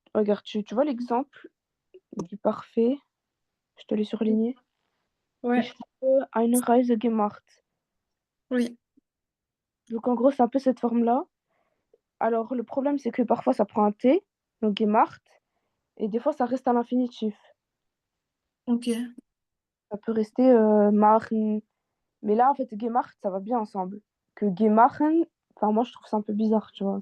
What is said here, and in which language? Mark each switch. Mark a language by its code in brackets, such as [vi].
[fr] Regarde, tu vois l'exemple du parfait, je te l'ai surligné. Ouais. [de] Ich habe eine Reise gemacht. [fr] Oui. Donc en gros, c'est un peu cette forme-là. Alors le problème, c'est que parfois ça prend un T, donc gemacht, et des fois ça reste à l'infinitif. Ok. Ça peut rester machen. Mais là, en fait, gemacht, ça va bien ensemble. Que gemachen, enfin moi je trouve ça un peu bizarre, tu vois.